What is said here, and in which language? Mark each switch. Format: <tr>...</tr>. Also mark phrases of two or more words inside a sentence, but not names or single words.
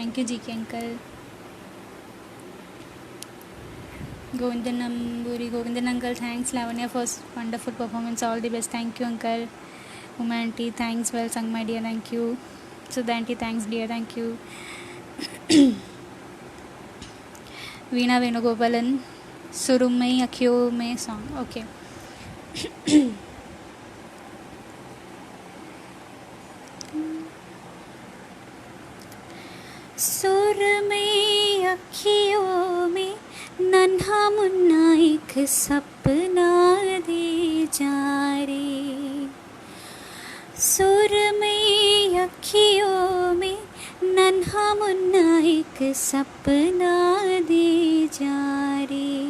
<en>Thank you, GK uncle. Govindan uncle, thanks. Lavanya for wonderful performance, all the best. Thank you uncle. Uma aunty, thanks, well sung my dear, thank you. Sudha aunty, thanks dear, thank you. Veena Venugopalan, Surumai Akyo May song. Okay.</en> <hi>सुरमई अखियों में नन्हा मुन्ना एक सपना दे जा रे, सुरमई अखियों में नन्हा मुन्ना एक सपना दे जा रे.</hi>